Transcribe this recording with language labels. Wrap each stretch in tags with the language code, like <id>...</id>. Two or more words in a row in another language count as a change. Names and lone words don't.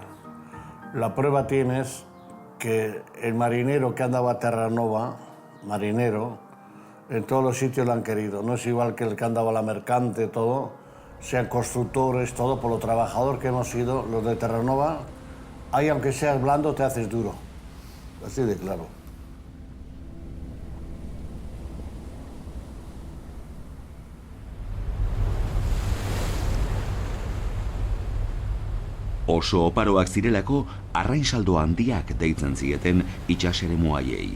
<es>La prueba tienes que el marinero que andaba a Terranova, marinero, en todos los sitios lo han querido. No es igual que el que andaba a la mercante, todo, sean constructores, todo, por lo trabajador que hemos sido, los de Terranova, ahí aunque seas blando te haces duro, así de claro.</es> <eu>Oso oparoak zirelako arrainsaldo handiak deitzen zieten itsaseremu haiei.</eu>